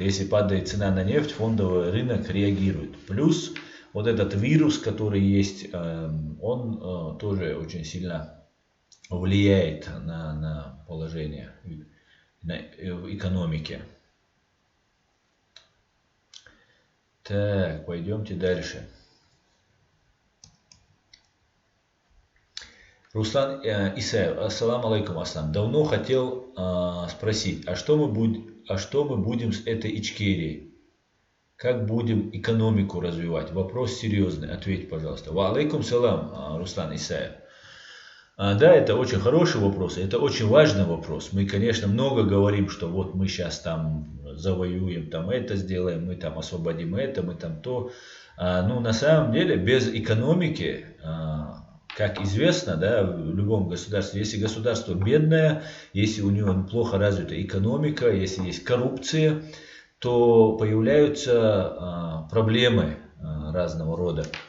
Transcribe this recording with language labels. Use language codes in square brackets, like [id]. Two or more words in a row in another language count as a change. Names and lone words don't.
[ru] Если падает цена на нефть, фондовый рынок реагирует. Плюс вот этот вирус, который есть, он тоже очень сильно влияет на положение в экономике. Так, пойдемте дальше. Руслан Исаев, [ar] السلام عليكم, Аслан. [ru] Давно хотел спросить, а что мы будем с этой Ичкерией? Как будем экономику развивать? Вопрос серьезный, ответь, пожалуйста. [ar] وعليكم السلام, [ru] Руслан Исаев. Да, это очень хороший вопрос, это очень важный вопрос. Мы, конечно, много говорим, что вот мы сейчас там завоюем, там это сделаем, мы там освободим это, мы там то. Но на самом деле без экономики, как известно, да, в любом государстве, если государство бедное, если у него плохо развита экономика, если есть коррупция, то появляются проблемы разного рода.